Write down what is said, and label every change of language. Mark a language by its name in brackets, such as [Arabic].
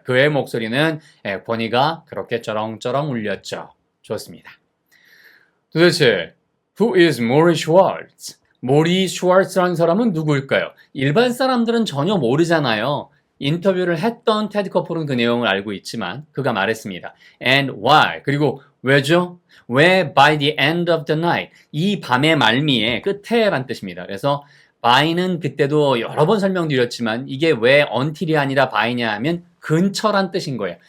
[Korean] 그의 목소리는 권위가 그렇게 쩌렁쩌렁 울렸죠. 좋습니다. 도대체 [English] Who is Maury Schwartz? [Korean] 모리 슈왈츠라는 사람은 누구일까요? 일반 사람들은 전혀 모르잖아요. 인터뷰를 했던 테드 커플은 그 내용을 알고 있지만 그가 말했습니다. [English] And why? [Korean] 그리고 왜죠? 왜 [English] by the end of the night? [Korean] 이 밤의 말미에 끝에 란 뜻입니다. 그래서 by는 그때도 여러 번 설명드렸지만 이게 왜 until이 아니라 by냐 하면 근처란 뜻인 거예요.